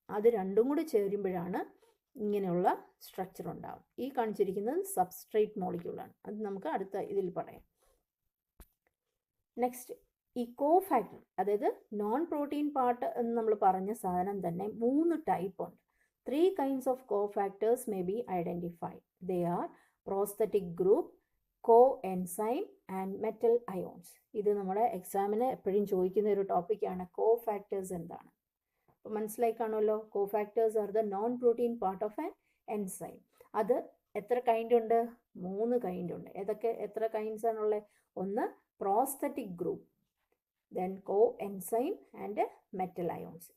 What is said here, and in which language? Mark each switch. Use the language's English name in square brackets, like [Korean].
[Malayalam] അത് രണ്ടും കൂടി ചേരുമ്പോഴാണ് ഇങ്ങനെയുള്ള സ്ട്രക്ചർ ഉണ്ടാവും. ഈ കാണിച്ചിരിക്കുന്നത് സബ്സ്ട്രേറ്റ് മോളിക്യൂളാണ്. അത് നമുക്ക് അടുത്ത ഇതിൽ പറയാം. നെക്സ്റ്റ് ഈ കോഫാക്ടർ, അതായത് നോൺ പ്രോട്ടീൻ പാർട്ട് എന്ന് നമ്മൾ പറഞ്ഞ സാധനം തന്നെ 3 ടൈപ്പ് ഉണ്ട്. [English] 3 kinds of cofactors may be identified. They are prosthetic group, coenzyme and metal ions. [Malayalam] ഇത് നമ്മുടെ എക്സാമിന് എപ്പോഴും ചോദിക്കുന്ന ഒരു ടോപ്പിക്കാണ് കോഫാക്ടേഴ്സ് എന്താണ്. അപ്പോൾ മനസ്സിലായി കാണുമല്ലോ. [English] Cofactors are the non protein part of an enzyme. [Malayalam] അത് എത്ര കൈൻഡ് ഉണ്ട്? 3 കൈൻഡ് ഉണ്ട്. ഏതൊക്കെ എത്ര കൈൻഡ്സ് ആണുള്ളത്? [English] ഒന്ന് prosthetic group, then coenzyme and metal ions.